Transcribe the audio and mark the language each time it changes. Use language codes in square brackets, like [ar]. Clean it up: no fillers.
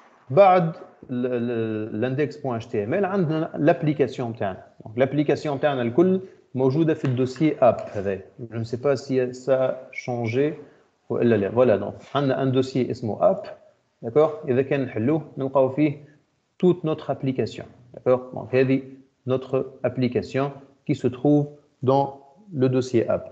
[ar] بعد l'index.html عندنا l'application تاعنا. Donc, l'application تاعنا الكل موجودة في الدوسيي app هذا. [fr] Je ne sais pas si ça a changé [ar] ولا لا. [fr] Voilà, donc [ar] عندنا [fr] un dossier [ar] اسمه [fr] app. D'accord? [ar] إذا كان نحلوه نلقاو فيه [fr] toute notre application. D'accord? Donc, c'est notre application qui se trouve dans le dossier app.